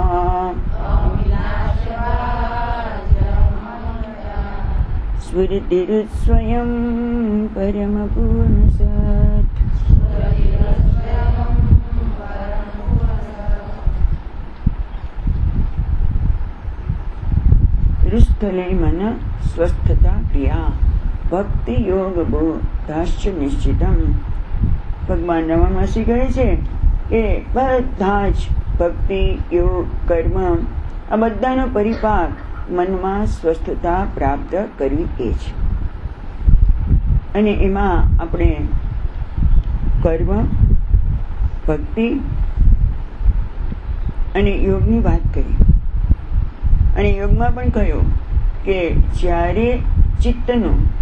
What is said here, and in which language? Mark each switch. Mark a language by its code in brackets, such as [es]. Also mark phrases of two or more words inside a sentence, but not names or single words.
[sa] स्फुरतिरुत्स्वयं परमपूर्णसत् रुस्थले मन स्वस्थता क्रिया भक्ति योग बोधाश्च निश्चितम। [gu] ભગવાન રમણમહર્ષિ કહે છે કે બધા જ ભક્તિ યોગ કર્મ આ બધાનો પરિપાક મનમાં સ્વસ્થતા પ્રાપ્ત કરવી એ છે અને એમાં આપણે કર્મ ભક્તિ અને યોગની વાત કરી અને યોગમાં પણ કહ્યું કે જ્યારે ચિત્તનું